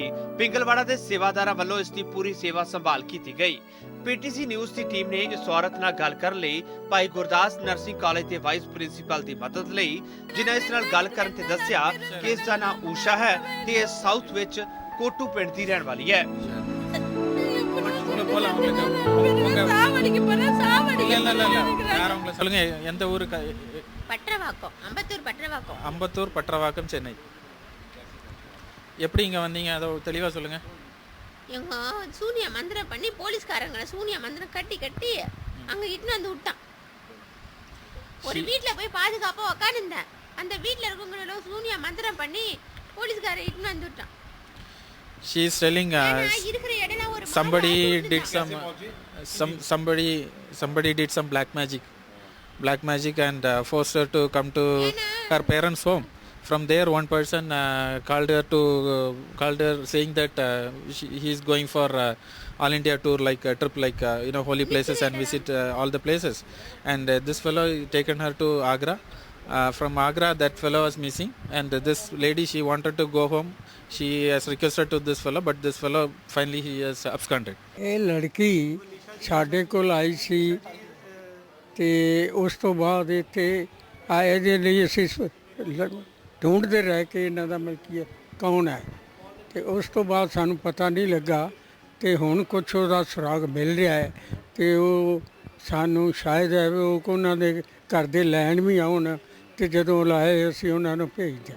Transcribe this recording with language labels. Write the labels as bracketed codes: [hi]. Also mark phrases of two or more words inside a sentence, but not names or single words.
[pa] ਪਿੰਗਲਵਾੜਾ ਦੇ ਸੇਵਾਦਾਰਾਂ ਵੱਲੋਂ ਇਸ ਦੀ ਪੂਰੀ ਸੇਵਾ ਸੰਭਾਲ ਕੀਤੀ ਗਈ। PTC ਨਿਊਜ਼ ਦੀ ਟੀਮ ਨੇ ਇਸ ਔਰਤ ਨਾਲ ਗੱਲ ਕਰਨ ਲਈ ਭਾਈ ਗੁਰਦਾਸ ਨਰਸਿੰਗ ਕਾਲਜ ਦੇ [en] vice principal [pa] ਦੀ ਮਦਦ ਲਈ, ਜਿਨ੍ਹਾਂ ਇਸ ਨਾਲ ਗੱਲ ਕਰਨ ਤੇ ਦੱਸਿਆ ਕਿ ਇਸ ਦਾ ਨਾਮ ਊਸ਼ਾ ਹੈ ਤੇ ਇਹ ਸਾਊਥ ਵਿੱਚ ਕੋਟੂ ਪਿੰਡ ਦੀ ਰਹਿਣ ਵਾਲੀ ਹੈ। [ta] அம்பத்தூர் பற்றவாக்கம் சென்னை. எப்படி இங்கே வந்தீங்க அதை தெளிவாக சொல்லுங்கள். எங்க சூனிய மந்திரம் பண்ணி போலீஸ்காரங்களை சூனிய மந்திரம் கட்டி கட்டி அங்கே இட்டுன்னு வந்து விட்டான். ஒரு வீட்டில் போய் பாதுகாப்பாக உக்காந்துருந்தேன். அந்த வீட்டில் இருக்கவங்களோட சூனிய மந்திரம் பண்ணி போலீஸ்காரை இட்டுன்னு வந்து விட்டான். [en] She is telling somebody did some black magic and forced her to come to her parents' home. From there, one person called her saying that he is going for all India tour, like a trip, like holy places and visit all the places. And this fellow taken her to Agra. From Agra, that fellow was missing, and this lady, she wanted to go home. She has requested to this fellow, but this fellow finally he has absconded. [pa] ਇਹ ਲੜਕੀ ਸਾਡੇ ਕੋਲ ਆਈ ਸੀ ਤੇ ਉਸ ਤੋਂ ਬਾਅਦ ਇੱਥੇ ਆਏ ਦੇ ਲਈ ਅਸੀਂ ਢੂੰਡਦੇ ਰਹਿ ਕੇ ਇਹਨਾਂ ਦਾ ਮਲਕੀ ਕੌਣ ਹੈ, ਤੇ ਉਸ ਤੋਂ ਬਾਅਦ ਸਾਨੂੰ ਪਤਾ ਨਹੀਂ ਲੱਗਾ ਤੇ ਹੁਣ ਕੁਛ ਉਹਦਾ ਸੁਰਾਗ ਮਿਲ ਰਿਹਾ ਹੈ ਤੇ ਉਹ ਸਾਨੂੰ ਸ਼ਾਇਦ ਹੈ ਉਹ ਉਹਨਾਂ ਦੇ ਘਰ ਦੇ ਲੈਣ ਵੀ ਆਉਣ ਤੇ ਜਦੋਂ ਲਾਏ ਅਸੀਂ ਉਹਨਾਂ ਨੂੰ ਭੇਜ ਦਿਆਂਗੇ।